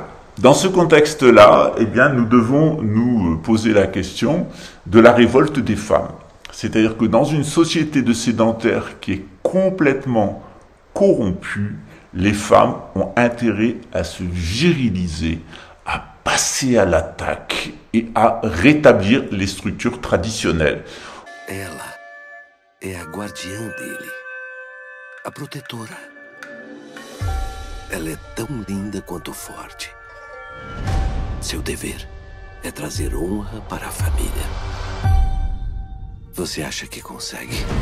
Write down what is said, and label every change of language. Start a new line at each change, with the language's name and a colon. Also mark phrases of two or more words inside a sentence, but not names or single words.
French: Dans ce contexte-là, eh bien, nous devons nous poser la question de la révolte des femmes. C'est-à-dire que dans une société de sédentaires qui est complètement corrompue, les femmes ont intérêt à se viriliser, à passer à l'attaque et à rétablir les structures traditionnelles.
Portuguese: Ela é a guardiã dele, a protetora. Ela é tão linda quanto forte. Seu dever é trazer honra para a família. Você acha que consegue?